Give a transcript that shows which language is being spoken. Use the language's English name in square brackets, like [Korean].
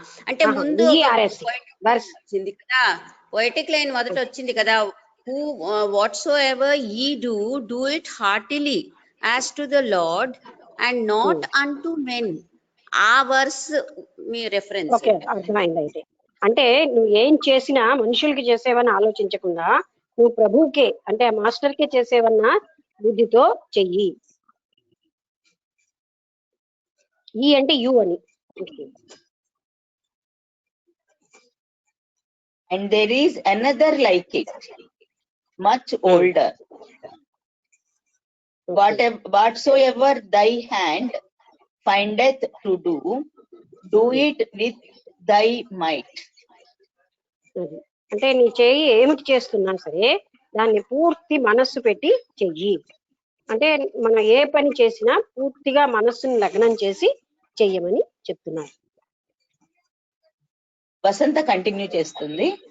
[Telugu] అంటే ముందు వచ్చింది కదా, పోయిటిక్ లైన్ మొదట వచ్చింది కదా, [English] Whatsoever ye do it heartily as to the Lord and not unto men. [Telugu] ఆ వర్స్ మీ రెఫరెన్స్. ఓకే, అర్థమైంది. అయితే అంటే నువ్వు ఏం చేసినా మనుషులకి చేసేవని ఆలోచించకుండా నువ్వు ప్రభువుకే అంటే ఆ మాస్టర్కే చేసేవన్న బుద్ధితో చెయ్యి. ఈ అంటే యు అని. [English] And there is another like it, much older. Whatsoever thy hand findeth to do, do it with thy might. [Telugu] అది అంటే నీ చెయ్యి ఏమిటి చేస్తున్నా సరే దాన్ని పూర్తి మనస్సు పెట్టి చెయ్యి. అంటే మనం ఏ పని చేసినా పూర్తిగా మనస్సుని లగ్నం చేసి చెయ్యమని చెప్తున్నారు. వసంత కంటిన్యూ చేస్తుంది.